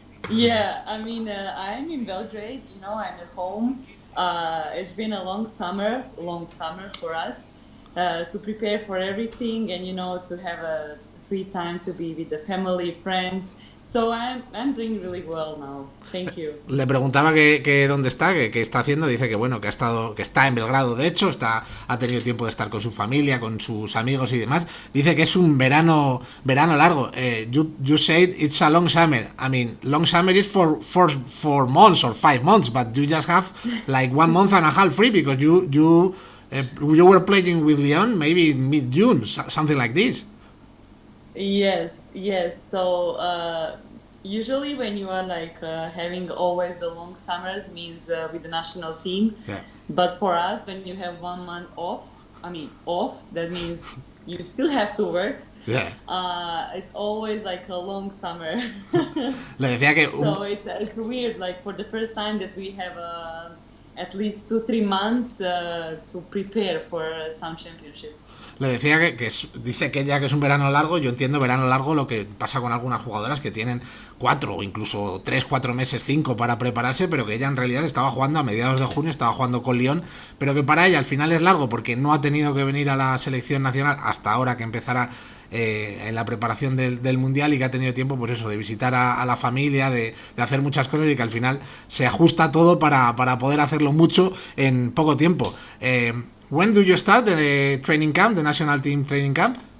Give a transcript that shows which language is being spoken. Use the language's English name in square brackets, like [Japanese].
[English] Yeah, I'm in Belgrade, I'm at home. It's been a long summer for us, to prepare for everything and, to have a free time to be with the family, friends. So I'm doing really well now. Thank you. [Spanish] Le preguntaba que dónde está, que está haciendo. Dice que bueno, que ha estado, que está en Belgrado, de hecho, ha tenido tiempo de estar con su familia, con sus amigos y demás. Dice que es un verano largo. [English] You said it's a long summer. I mean, long summer is for months or 5 months, but you just have like 1 month and a half free because you were playing with Leon maybe in mid June, something like this. Yes, yes. So usually when you are like having always the long summers means with the national team, Yeah. but for us when you have 1 month off, off, that means you still have to work. Yeah. It's always like a long summer. [Spanish] Le decía que [English] So it's weird like for the first time that we have at least 2 3 months to prepare for some championship. [Spanish] le decía dice que ya que es un verano largo. Yo entiendo verano largo lo que pasa con algunas jugadoras que tienen 4 o incluso 3 4 meses, 5 para prepararse, pero que ella en realidad estaba jugando a mediados de junio, estaba jugando con Lyon, pero que para ella al final es largo porque no ha tenido que venir a la selección nacional hasta ahora que empezará en la preparación del mundial, y que ha tenido tiempo pues eso, de visitar a la familia, de hacer muchas cosas, y que al final se ajusta todo para poder hacerlo mucho en poco tiempo. [English] When do you start the training camp, the national team training camp?